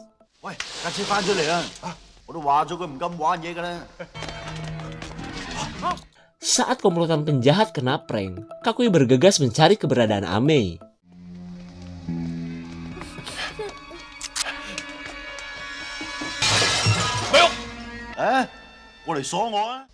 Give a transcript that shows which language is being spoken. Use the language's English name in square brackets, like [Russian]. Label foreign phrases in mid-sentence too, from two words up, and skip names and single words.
[Cantonese] 喂，架車翻出嚟啦！我都話咗佢唔敢玩嘢㗎啦。 [Indonesian] Saat komplotan penjahat kena prank, Kakui bergegas mencari keberadaan Amei. [Cantonese] 誒，過嚟鎖我啊！